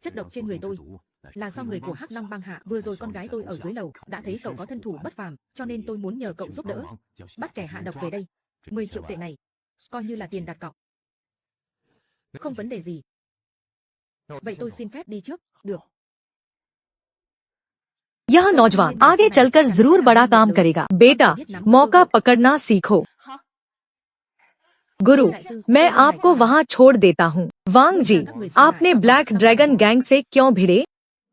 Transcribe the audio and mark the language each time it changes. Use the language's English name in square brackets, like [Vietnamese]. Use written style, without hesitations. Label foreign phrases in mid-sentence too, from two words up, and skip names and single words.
[Vietnamese] Chất độc trên người tôi là do người của Hắc Long bang hạ, vừa rồi con gái tôi ở dưới lầu đã thấy cậu có thân thủ bất phàm, cho nên tôi muốn nhờ cậu giúp đỡ, bắt kẻ hạ độc về đây. 10 triệu tệ này coi như là tiền đặt cọc. Không vấn đề gì. Vậy tôi xin phép đi trước, được. [Hindi] यह नौजवान आगे चलकर जरूर बड़ा काम करेगा। बेटा, मौका पकड़ना सीखो। गुरु, मैं आपको वहाँ छोड़ देता हूँ। वांग जी, आपने ब्लैक ड्रैगन गैंग से क्यों भिड़े?